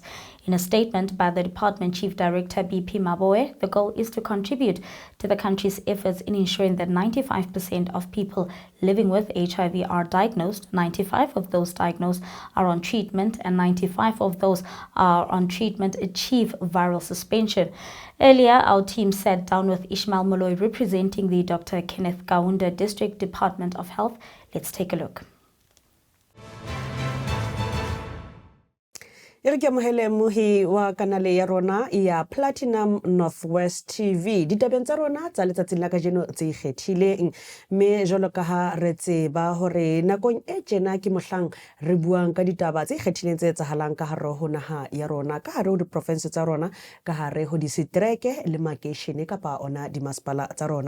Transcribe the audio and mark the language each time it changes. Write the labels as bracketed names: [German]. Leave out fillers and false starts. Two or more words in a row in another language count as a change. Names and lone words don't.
[English] In a statement by the Department Chief Director BP Maboe, the goal is to contribute to the country's efforts in ensuring that 95% of people living with HIV are diagnosed, 95 of those diagnosed are on treatment, and 95 of those are on treatment achieve viral suspension. Earlier, our team sat down with Ishmael Molloy representing the Dr. Kenneth Kaunda District Department of Health. Let's take a look. [Southern Sotho] Irikia mohele muhi wa kanale ya rona ya Platinum Northwest TV. Ditabeng tsa rona tsa letsatsing la kajeno tse ikgethileng, mme jwalo ka ha re tseba hore nakong e tjena ke mohlang re buang ka ditaba tse ikgethileng tse etsahalang ka hare ho naha ya rona, ka hare ho di-province tsa rona, ka hare ho disetereke le makeishene kapa ona dimasepala tsa rona.